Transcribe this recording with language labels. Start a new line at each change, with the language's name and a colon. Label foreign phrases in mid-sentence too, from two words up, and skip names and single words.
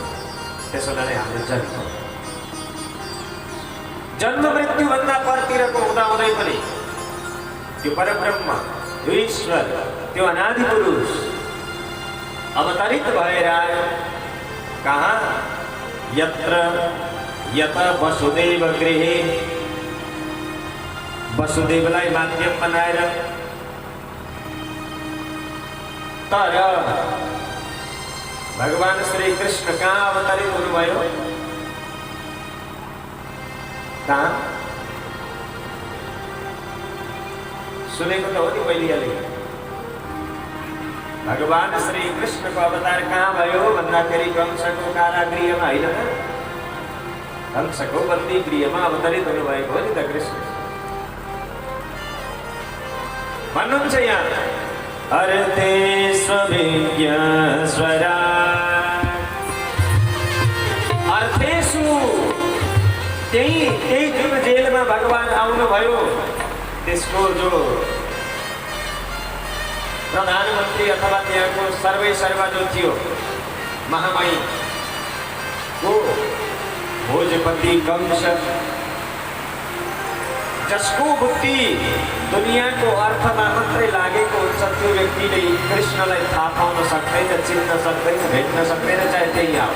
Nepali: त्यसो हुनाले हाम्रो जन्म मृत्युभन्दा परतिरको हुँदाहुँदै पनि त्यो परब्रह्म, त्यो ईश्वर, त्यो अनादि पुरुष अवतरित भएर आयो कहाँ?
Sanskrit: यत्र यत वसुदेव गृहे,
Nepali: वसुदेवलाई माध्यम बनाएर। तर भगवान श्री कृष्ण कहाँ अवतरित हुनुभयो? कहाँ? सुनेको त हो नि मैले। भगवान श्री कृष्ण को अवतार कहाँ भयो भन्दाखेरि कंसको कारागृहमा होइन त, कंसको बन्दी गृहमा अवतरित हुनुभएको हो नि त कृष्ण। भन्नुहुन्छ यहाँ
Sanskrit: अर्थे स्वभिज्ञ स्वरा, अर्थेषु
Nepali: त्यही जुन जेलमा भगवान आउनुभयो त्यसको जो प्रधानमन्त्री अथवा त्यहाँको सर्वै सर्वा जो थियो महामहिम को भोजपति कंस, जसको बुद्धि दुनियाँको अर्थमा मात्रै लागेको हुन्छ त्यो व्यक्तिले कृष्णलाई थाहा पाउन सक्दैन, चिन्न सक्दैन, भेट्न सक्दैन, चाहे त्यही आओस्।